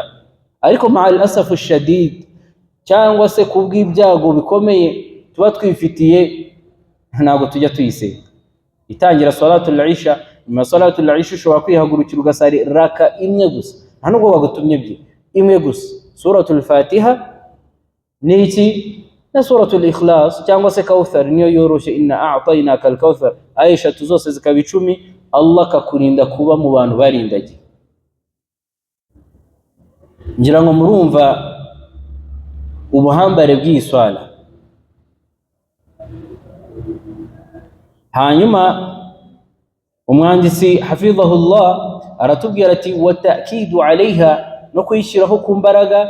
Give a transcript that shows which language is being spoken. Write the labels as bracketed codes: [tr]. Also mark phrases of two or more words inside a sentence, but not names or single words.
[rw] ariko [ar] مع الأسف الشديد, [rw] cyangwa se kubw'ibyago bikomeye tuba twifitiye, ntabwo tujya tuyisenga. itangira [ar] صلاة العشاء, [rw] nyuma [ar] صلاة العشاء [rw] ushobora kwihagurukira ugasari raka imwe gusa, nta nubwo bagutumye imwe gusa, [ar] سورة الفاتحة [rw] n'iki na [ar] سورة الإخلاص [rw] cyangwa se kauthar niyo yoroshe, [ar] إنا أعطيناك الكوثر, [rw] aisha zose zikaba 10. Allah kakurinda kuba mu bantu barindagiye. ngira ngo murumva ubuhambare bw'iswala. hanyuma umwandisi hafidhahullah aratubwira ati [ar] و تأكيد عليها, [rw] no kuyishyiraho ku mbaraga.